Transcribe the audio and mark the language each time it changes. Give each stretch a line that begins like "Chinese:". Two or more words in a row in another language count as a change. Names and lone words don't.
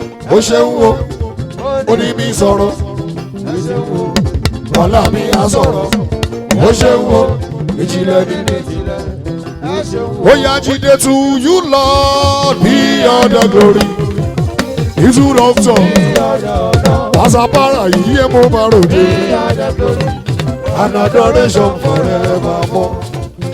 Yoruba: Ó ṣe ń wo, ó ní mi sọ̀rọ̀. Ọlá mi á sọ̀rọ̀. Ó ṣe ń wo, ìjìnlẹ̀ nínú ìjìnlẹ̀. Ó yá, Jídé,
English: to you, Lord, be all the glory.
Yoruba: Ìtú dọ́kítọ̀. Pàṣípàrà yìí yé mo máa ròde.
English: An adoration forevermore.